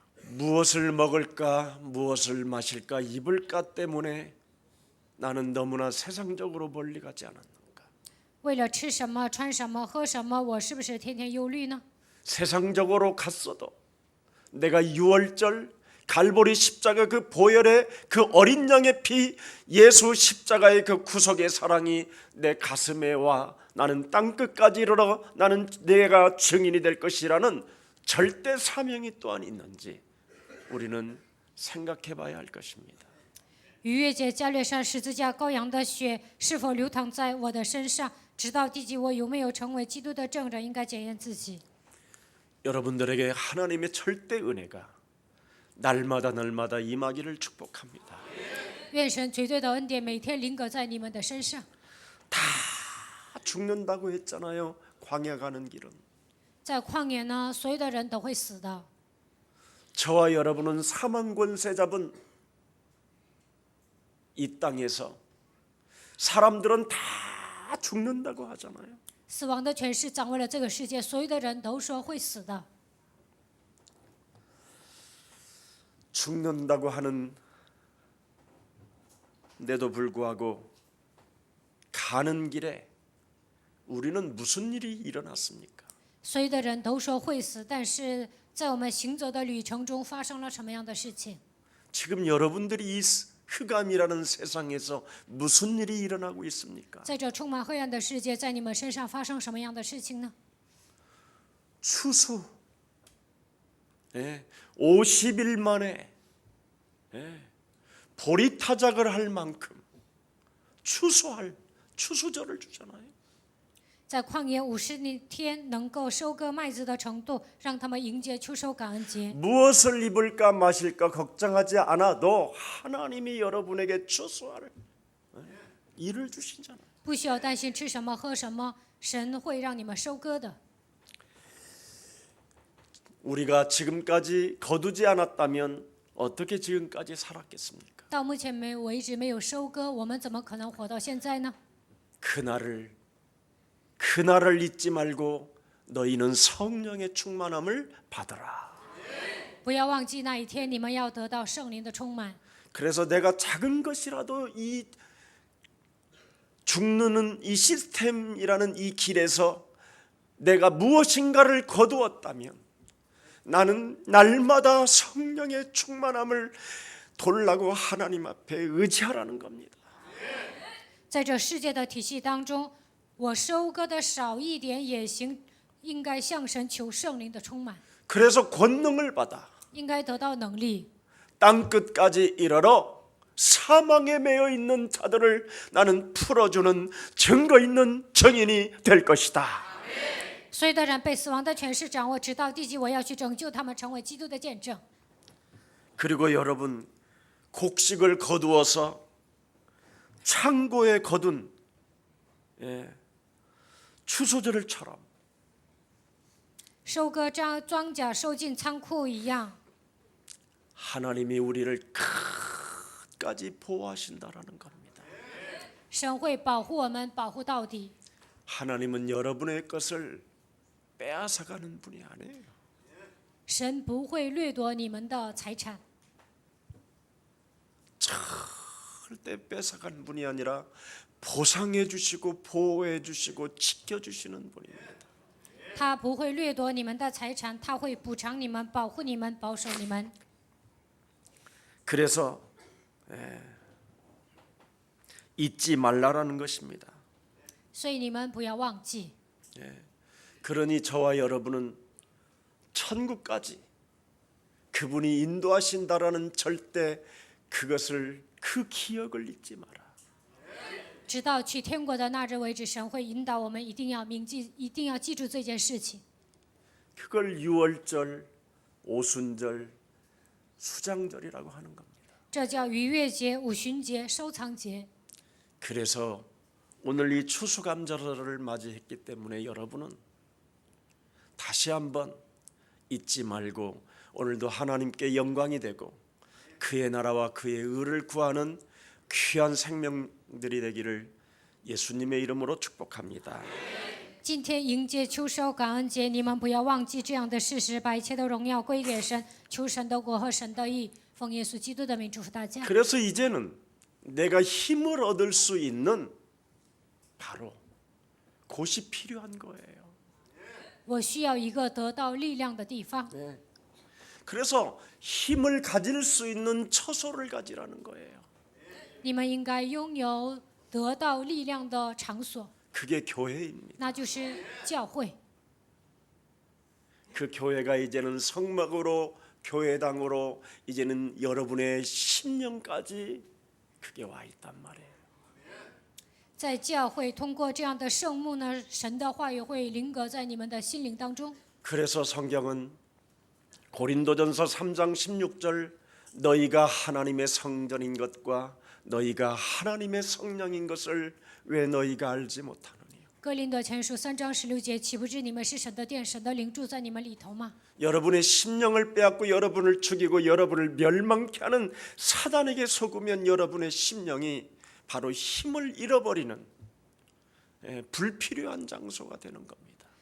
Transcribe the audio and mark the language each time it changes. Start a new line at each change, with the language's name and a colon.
Korean: 무엇을 먹을까 무엇을 마실까 입을까 때문에 나는 너무나 세상적으로 멀리 가지 않았는가?
Chinese: 为了吃什么、穿什么、喝什么，我是不是天天忧虑呢？
Korean: 세상적으로 갔어도 내가 유월절 갈보리 십자가 그 보혈의 그 어린 양의 피 예수 십자가의 그 구속의 사랑이 내 가슴에 와 나는 땅끝까지 이르러 나는 내가 증인이 될 것이라는 절대 사명이 또한 있는지 우리는 생각해 봐야 할 것입니다.
Chinese: 逾越节加略山十字架羔羊的血是否流淌在我的身上，直到地极，我有没有成为基督的证人，应该检验自己。
Korean: 여러분들에게 하나님의 절대 은혜가 날마다 임하기를 축복합니다.
Chinese: 愿神绝对的恩典每天临格在你们的身上。
Korean: 다 죽는다고 했잖아요. 광야 가는 길은.
Chinese: 在旷野呢，所有的人都会死的。
Korean: 저와 여러분은 사망 권세 잡은 이 땅에서 사람들은 다 죽는다고 하잖아요.
Chinese: 死亡的权势掌握了这个世界，所有的人都说会死的。
Korean: 죽는다고 하는 데도 불구하고 가는 길에 우리는 무슨 일이 일어났습니까?
Chinese: 所有的人都说会死，但是在我们行走的旅程中发生了什么样的事情？
Korean: 지금 여러분들이 이 흑암이라는 세상에서 무슨 일이 일어나고 있습니까?
Chinese: 在这充满黑暗的世界，在你们身上发生什么样的事情呢？
Korean: 추수 50일 만에 보리타작을 할 만큼 추수절을 주잖아요.
Chinese: 在旷野50天能够收割麦子的程度，让他们迎接秋收感恩节。
Korean: 무엇을 입을까 마실까 걱정하지 않아도 하나님이 여러분에게 추수할 일을 주시잖아요.
Chinese: 不需要担心吃什么喝什么，神会让你们收割的。
Korean: 우리가 지금까지 거두지 않았다면 어떻게 지금까지 살았겠습니까?
Chinese: 到目前为止没有收割，我们怎么可能活到现在呢？
Korean: 그날을 잊지 말고 너희는 성령의 충만함을 받으라.
Chinese: 不要忘记那一天，你们要得到圣灵的充满。
Korean: 그래서 내가 작은 것이라도 이 죽는 이 시스템이라는 이 길에서 내가 무엇인가를 거두었다면 나는 날마다 성령의 충만함을 돌라고 하나님 앞에 의지하라는 겁니다.
Chinese: 在这世界的体系当中，我收割的少一点也行，应该向神求圣灵的充满，
Korean: 그래서 권능을 받아
Chinese: 应该得到能力，
Korean: 땅끝까지 이르러 사망에 매여 있는 자들을 나는 풀어주는 증거 있는 증인이 될 것이다.
Chinese: 所有的人被死亡的权势掌握，直到地极，我要去拯救他们，成为基督的见证。
Korean: 그리고 여러분 곡식을 거두어서 창고에 거둔 추수들처럼
Chinese: 收割庄稼收进仓库一样，
Korean: 하나님이 우리를 끝까지 보호하신다라는 겁니다.
Chinese: 神会保护我们，保护到底。
Korean: 하나님은 여러분의 것을 빼앗아가는 분이 아니에요.
Chinese: 神不会掠夺你们的财产。
Korean: 절대 뺏어간 분이 아니라 보상해 주시고 보호해 주시고 지켜 주시는 분입니다.
Chinese: 他不会掠夺你们的财产，他会补偿你们、保护你们、保守你们。
Korean: 그래서 잊지 말라라는 것입니다.
Chinese: 所以你们不要忘记。
Korean: 그러니 저와 여러분은 천국까지 그분이 인도하신다라는 절대 그것을 그 기억을 잊지 마라.
Chinese: 直到去天国的那日为止，神会引导我们，一定要铭记，一定要记住这件事情。
Korean: 그걸 유월절, 오순절, 수장절이라고 하는 겁니다.
Chinese: 这叫逾越节、五旬节、收藏节。
Korean: 그래서 오늘 이 추수감사절을 맞이했기 때문에 여러분은 다시 한번 잊지 말고 오늘도 하나님께 영광이 되고 그의 나라와 그의 의를 구하는 귀한 생명들이 되기를 예수님의 이름으로 축복합니다.
Chinese: 今天迎接秋收感恩节，你们不要忘记这样的事实，把一切的荣耀归给神，求神的国和神的义。奉耶稣基督的名祝福大家。
Korean: 그래서 이제는 내가 힘을 얻을 수 있는 바로 곳이 필요한 거예요.
Chinese: 我需要一个得到力量的地方，
Korean: 그래서 힘을 가질 수 있는 처소를 가지라는 거예요.
Chinese: 你们应该拥有得到力量的场所，
Korean: 그게 교회입니다.
Chinese: 那就是教会。
Korean: 그 교회가 이제는 성막으로 교회당으로 이제는 여러분의 심령까지 그게 와 있단 말이에요.
Chinese: 在教会通过这样的圣幕呢，神的话语会临格在你们的心灵当中。
Korean: 그래서 성경은 고린도전서 3장 16절 너희가 하나님의 성전인 것과 너희가 하나님의 성령인 것을 왜 너희가 알지 못하느냐.
Chinese: 哥林多前书3章16节，岂不知你们是神的殿，神的灵住在你们里头吗？
Korean: 여러분의 심령을 빼앗고 여러분을 죽이고 여러분을 멸망케 하는 사단에게 속으면 여러분의 심령이 바로 힘을 잃어버리는 불필요한 장소가 되는 겁니다.